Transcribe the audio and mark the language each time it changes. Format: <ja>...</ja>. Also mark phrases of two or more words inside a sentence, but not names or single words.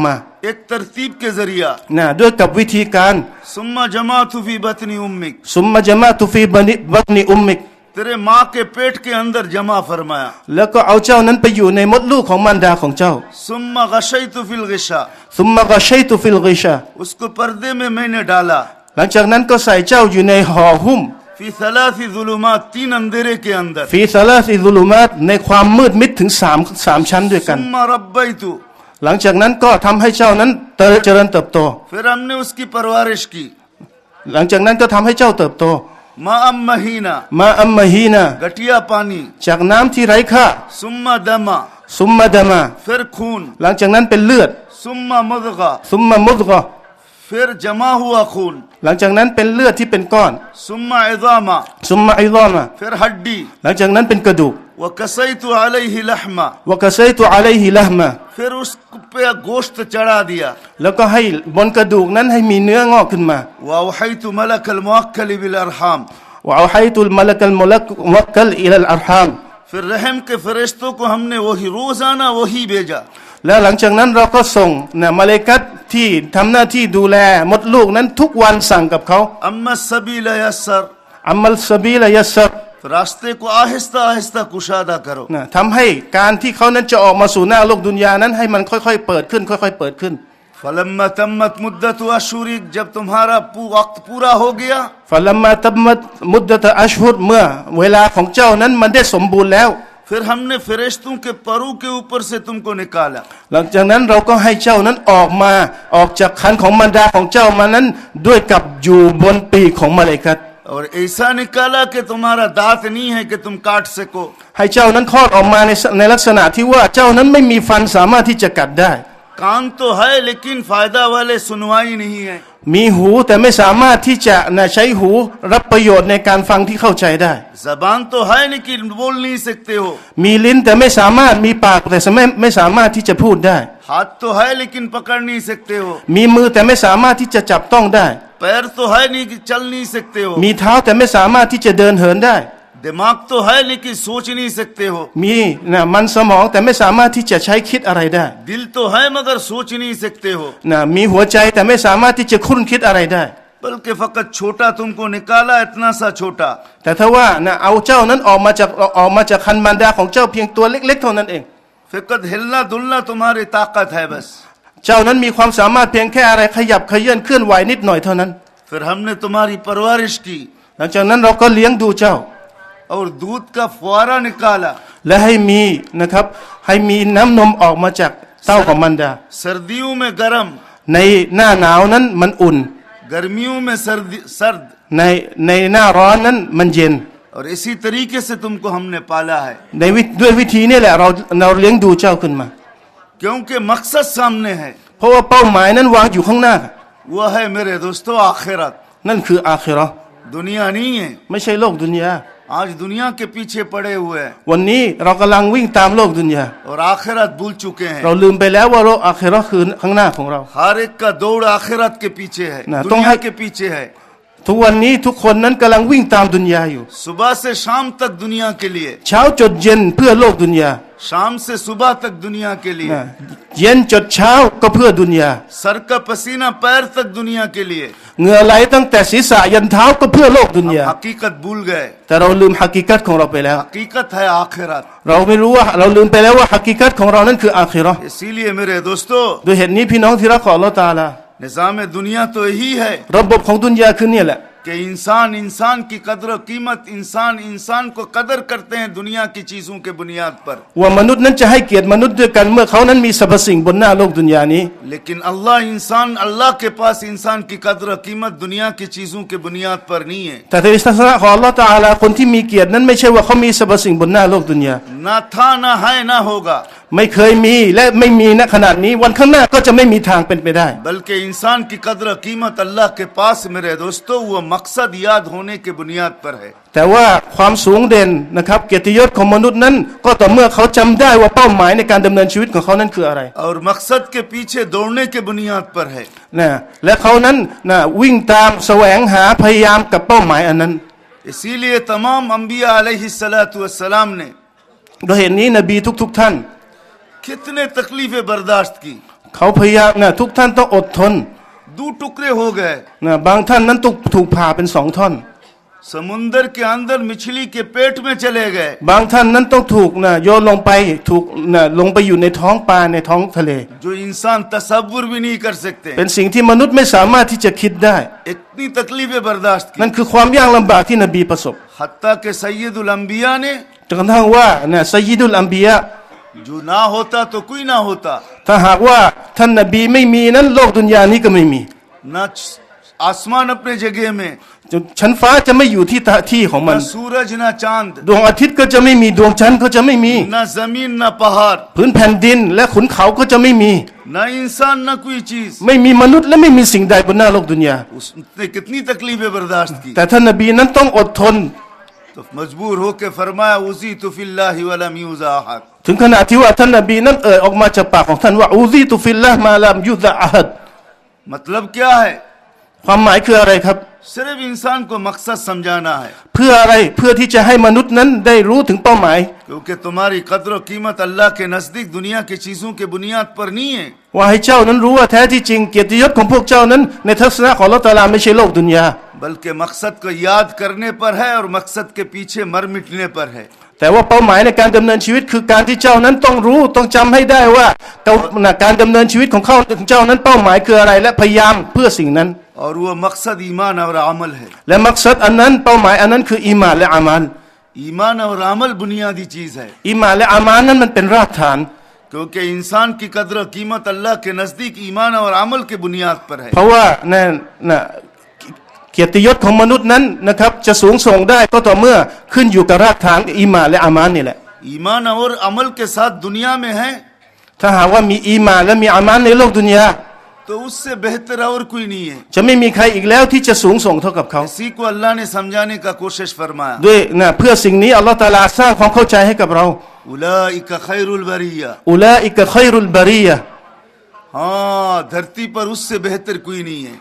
<hi>एक तरतीब के जरिया</hi> <th>ด้วยกับวิธีการ</th> <ar>ثم جمعت في بطن أمك ثم جمعت في بطن أمك</ar> <hi>तेरे माँ के पेट के अंदर जमा फरमाया</hi> <th>แล้วก็เอาเจ้านั้นไปอยู่ในมดลูกของมารดาของเจ้า</th> <ar>ثم غشيت في الغشاء ثم غشيت في الغشاء</ar> <hi>उसको पर्दे में मैंने डाला</hi> <th>หลังจากนั้นก็ใส่เจ้าอยู่ในห่อหุ้ม</th> <ar>في ثلاث ظلمات</ar> <hi>तीन अंधेरे के अंदर</hi> <ar>في ثلاث ظلمات</ar> <th>ในความมืดมิดถึงสามชั้นด้วยกัน</th> <ar>ثم ربيت</ar> <th>หลังจากนั้นก็ทำให้เจ้านั้นเจริญเติบโต</th> <hi>फिर हमने उसकी परवरिश की</hi> <th>หลังจากนั้นก็ทำให้เจ้าเติบโต</th> <ar>من ماء مهين من ماء مهين</ar> <hi>घटिया पानी</hi> <th>จากน้ำที่ไร้ค่า</th> <ar>ثم دما ثم دما</ar> <hi>फिर खून</hi> <th>หลังจากนั้นเป็นเลือด</th> <ar>ثم مضغة ثم مضغة</ar> <hi>फिर जमा हुआ खून</hi> <th>หลังจากนั้นเป็นเลือดที่เป็นก้อน</th> <ar>ثم عظاما ثم عظاما</ar> <hi>फिर हड्डी</hi> <th>หลังจากนั้นเป็นกระดูก</th> <ar>وكسوت عليه لحما وكسوت عليه لحما</ar> <hi>फिर उस पे गोश्त चढ़ा दिया</hi> <th>แล้วก็ให้บนกระดูกนั้นให้มีเนื้องอกขึ้นมา</th> <ar>وأوحيت ملك الموكل بالأرحام وأوحيت الملك الموكل إلى الأرحام</ar> <hi>फिर रहम के फरिश्तों को हमने वही रोजाना वही भेजा</hi> <th>แล้วหลังจากนั้นเราก็ส่งมาเลาอิกะฮ์ที่ทำหน้าที่ดูแลมดลูกนั้นทุกวันสั่งกับเขา</th> <ar>أما سبيل يسر أما السبيل يسر</ar> <hi>रास्ते को आहिस्ता आहिस्ता कुशादा करो</hi> <th>ทำให้การที่เขานั้นจะออกมาสู่หน้าโลกดุนยานั้นให้มันค่อยๆเปิดขึ้นค่อยๆเปิดขึ้น</th> <ar>فلما تمت مدة الشهور</ar> <hi>जब तुम्हारा वक्त पूरा हो गया</hi> <ar>فلما تمت مدة الأشهر</ar> <th>เมื่อเวลาของเจ้านั้นมันได้สมบูรณ์แล้ว</th> <hi>फिर हमने फरिश्तों के परों के ऊपर से तुमको निकाला</hi> <th>หลังจากนั้นเราก็ให้เจ้านั้นออกจากคันของมารดาของเจ้ามานั้นด้วยกับอยู่บนปีกของมาเลาอิกะฮ์</th> <hi>और ऐसा निकाला कि तुम्हारा दांत नहीं है कि तुम काट सको</hi> <th>ให้เจ้านั้นคลอดออกมาในลักษณะที่ว่าเจ้านั้นไม่มีฟันสามารถที่จะกัดได้</th> <hi>कान तो है लेकिन फायदा वाले सुनवाई नहीं है</hi> <th>มีหูแต่ไม่สามารถที่จะใช้หูรับประโยชน์ในการฟังที่เข้าใจได้</th> <hi>जबान तो है लेकिन बोल नहीं सकते हो</hi> <th>มีลิ้นแต่ไม่สามารถมีปากแต่ไม่สามารถที่จะพูดได้</th> <hi>हाथ तो है लेकिन पकड़ नहीं सकते हो</hi> <th>มีมือแต่ไม่สามารถที่จะจับต้องได้</th> <hi>पैर तो है नहीं कि चल नहीं सकते हो</hi> <th>มีเท้าแต่ไม่สามารถที่จะเดินเหินได้</th> <hi>दिमाग तो है लेकिन सोच नहीं सकते हो</hi> <th>มีมันสมองแต่ไม่สามารถที่จะใช้คิดอะไรได้</th> <hi>दिल तो है मगर सोच नहीं सकते हो</hi> <th>มีหัวใจแต่ไม่สามารถที่จะคุ้นคิดอะไรได้</th> <hi>बल्कि फकत छोटा तुमको निकाला इतना सा छोटा</hi> <th>แต่ถ้าว่าเอาเจ้านั้นออกมาจากคันมารดาของเจ้าเพียงตัวเล็กๆเท่านั้นเอง</th> <hi>फकत हिलना दुलना तुम्हारी ताकत है बस</hi> <th>เจ้านั้นมีความสามารถเพียงแค่อะไรขยับเขยื่อนเคลื่อนไหวนิดหน่อยเท่านั้น</th> <hi>फिर हमने तुम्हारी परवरिश की</hi> <th>หลังจากนั้นเราก็เลี้ยงดูเจ้า</th> <hi>और दूध का फुआरा निकाला</hi> <th>และให้มีน้ำนมออกมาจากเต้าของมารดา</th> <hi>सर्दियों में गर्म</hi> <th>ในหน้าหนาวนั้นมันอุ่น</th> <hi>गर्मियों में सर्द</hi> <th>ในหน้าร้อนนั้นมันเย็น</th> <hi>और इसी तरीके से तुमको हमने पाला है</hi> <th>ด้วยวิธีนี้แหละเราเลี้ยงดูเจ้าขึ้นมา</th> <hi>क्योंकि मकसद सामने है</hi> <th>เพราะว่าเป้าหมายนั้นวางอยู่ข้างหน้า</th> <hi>वह है मेरे दोस्तों आखिरत</hi> <th>นั่นคืออาคิเราะห์</th> <hi>दुनिया नहीं है</hi> <th>ไม่ใช่โลกดุนยา</th> <hi>आज दुनिया के पीछे पड़े हुए हैं</hi> <th>วันนี้เรากำลังวิ่งตามโลกดุนยา</th> <hi>और आखिरत भूल चुके हैं</hi> <th>เราลืมไปแล้วว่าโลกอาคิเราะห์คือข้างหน้าของเรา</th> <hi>हर एक का दौड़ आखिरत के पीछे है ना, दुनिया तुम के पीछे है</hi> <th>ทุกวันนี้ทุกคนนั้นกำลังวิ่งตามดุนยาอยู่</th> <hi>सुबह से शाम तक दुनिया के लिए</hi> <th>เช้าจดเย็นเพื่อโลกดุนยา</th> <hi>शाम से सुबह तक दुनिया के लिए</hi> <th>เย็นจดเช้าก็เพื่อดุนยา</th> <hi>सर का पसीना पैर तक दुनिया के लिए</hi> <th>เหงื่อไหลตั้งแต่ศีรษะยันเท้าก็เพื่อโลกดุนยา</th> <hi>हकीकत भूल गए</hi> <th>แต่เราลืมฮักกิกัตของเราไปแล้ว</th> <hi>हकीकत है आखिरत</hi> <th>เราไม่รู้ว่าเราลืมไปแล้วว่าฮักกิกัตของเรานั้นคืออาคิเราะห์</th> <hi>इसीलिए मेरे दोस्तों</hi> <th>ด้วยเหตุนี้พี่น้องที่รักของอัลเลาะห์ตะอาลา</th> <hi>निज़ाम दुनिया तो यही है</hi> <th>ระบบของดุนยาคือเนี่ยแหละ</th> <hi>कि इंसान इंसान की कदर और कीमत इंसान इंसान को कदर करते हैं दुनिया की चीजों के बुनियाद पर</hi> <th>ว่ามนุษย์นั้นจะให้เกียรติมนุษย์ด้วยกันเมื่อเขานั้นมีสรรพสิ่งบนหน้าโลกดุนยานี้</th> <hi>लेकिन अल्लाह के पास इंसान की कदर और कीमत दुनिया की चीजों के बुनियाद पर नहीं है</hi> <th>แต่ในศาสนาของอัลเลาะห์ตะอาลาคนที่มีเกียรตินั้นไม่ใช่ว่าเขามีสรรพสิ่งบนหน้าโลกดุนยา</th> <hi>ना था ना है ना होगा</hi> <th>ไม่เคยมีและไม่มีณขณะนี้วันข้างหน้าก็จะไม่มีทางเป็นไปได้</th> <hi>बल्कि इंसान की कदर और कीमत अल्लाह के पास मेरे दोस्तों वो मकसद याद होने के बुनियाद पर है</hi> <th>แต่ว่าความสูงเด่นนะครับเกียรติยศของมนุษย์นั้นก็ต่อเมื่อเขาจำได้ว่าเป้าหมายในการดำเนินชีวิตของเขานั้นคืออะไร</th> <hi>और मकसद के पीछे दौड़ने के बुनियाद पर है</hi> <th>นะและเขานั้นนะวิ่งตามแสวงหาพยายามกับเป้าหมายอันนั้น</th> <hi>इसीलिए तमाम अंबिया अलैहिस्सलाम ने</hi> <th>โดยเหตุนี้นบีทุกท่าน</th> <hi>कितने तकलीफें बर्दाश्त की</hi> <th>เขาพยายามนะทุกท่านต้องอดทน</th> <hi>दो टुकड़े हो गए</hi> <th>นะบางท่านนั้นถูกผ่าเป็น2 ท่อน</th> <hi>समुंदर के अंदर मछली के पेट में चले गए</hi> <th>บางท่านนั้นต้องถูกนะโยนลงไปถูกนะลงไปอยู่ในท้องปลาในท้องทะเล</th> <hi>जो इंसान तसव्वुर भी नहीं कर सकते</hi> <th>เป็นสิ่งที่มนุษย์ไม่สามารถที่จะคิดได้</th> <hi>इतनी तकलीफें बर्दाश्त की</hi> <th>นั่นคือความยากลำบากที่นบีประสบ</th> <hi>हत्ता के सैयदुल अंबिया ने</hi> <th>จนกระทั่งว่านะซัยยิดุลอัมบิยะ</th> <hi>जो ना होता तो कोई ना होता</hi> <th>ถ้าหากว่าท่านนบีไม่มีนั้นโลกดุนยานี้ก็ไม่มี</th> <hi>ना आसमान अपने जगह में</hi> <th>ชั้นฟ้าจะไม่อยู่ที่ของมัน</th> <hi>ना सूरज ना चांद</hi> <th>ดวงอาทิตย์ก็จะไม่มีดวงจันทร์ก็จะไม่มี</th> <hi>ना जमीन ना पहाड़</hi> <th>พื้นแผ่นดินและขุนเขาก็จะไม่มี</th> <hi>ना इंसान ना कोई चीज</hi> <th>ไม่มีมนุษย์และไม่มีสิ่งใดบนหน้าโลกดุนยา</th> <hi>उसने कितनी तकलीफें बर्दाश्त की</hi> <th>แต่ท่านนบีนั้นต้องอดทน</th> <hi>तो मजबूर होकर फरमाया</hi> <ar>أوذيت في الله ولم يؤذ أحد</ar> <th>ถึงขนาดที่ว่าท่านนบีนั้นออกมาจากปากของท่านว่า</th> <ar>أوذيت في الله ما لم يؤذ أحد</ar> <hi>मतलब क्या है</hi> <th>ความหมายคืออะไรครับ</th> <hi>सिर्फ इंसान को मकसद समझाना है</hi> <th>เพื่ออะไรเพื่อที่จะให้มนุษย์นั้นได้รู้ถึงเป้าหมาย</th> <hi>क्योंकि तुम्हारी कद्र और कीमत अल्लाह के नजदीक दुनिया की चीजों के बुनियाद पर नहीं है</hi> <th>ว่าให้เจ้านั้นรู้ว่าแท้ที่จริงเกียรติยศของพวกเจ้านั้นในทัศนะของอัลเลาะห์ตะอาลาไม่ใช่โลกดุนยา</th> <hi>बल्कि मकसद को याद करने पर है और मकसद के पीछे मर मिटने पर है</hi> <th>แต่ว่าเป้าหมายในการดำเนินชีวิตคือการที่เจ้านั้นต้องรู้ต้องจำให้ได้ว่าการดำเนินชีวิตของเจ้านั้นเป้าหมายคืออะไรและพยายามเพื่อสิ่งนั้น</th> <hi>और वो मकसद ईमान और अमल है</hi> <th>และมักซัดอันนั้นเป้าหมายอันนั้นคืออีหม่านและอามัล</th> <hi>ईमान और अमल बुनियादी चीज है</hi> <th>อีหม่านและอามัลนั้นมันเป็นรากฐาน</th> <hi>क्योंकि इंसान की कद्र और कीमत अल्लाह के नजदीक ईमान और अमल के बुनियाद पर है</hi> <th>เพราะว่าเกียรติยศของมนุษย์นั้นนะครับจะสูงส่งได้ก็ต่อเมื่อขึ้นอยู่กับรากฐานอีหม่านและอามัลนี่แหละ</th> <hi>ईमान और अमल के साथ दुनिया में है</hi> <th>ถ้าหากว่ามีอีหม่านและมีอามัลในโลกดุนยา</th> <hi>तो उससे बेहतर और कोई नहीं है</hi> <th>จะไม่มีใครอีกแล้วที่จะสูงส่งเท่ากับเขา</th> <hi>इसी को अल्लाह ने समझाने का कोशिश फरमाया</hi> <th>ด้วยเพื่อสิ่งนี้อัลลอฮฺตะอาลาสร้างความเข้าใจให้กับเรา</th> <ar>أولئك خير البرية أولئك خير البرية</ar> <hi>हाँ धरती पर उससे बेहतर कोई नहीं है</hi>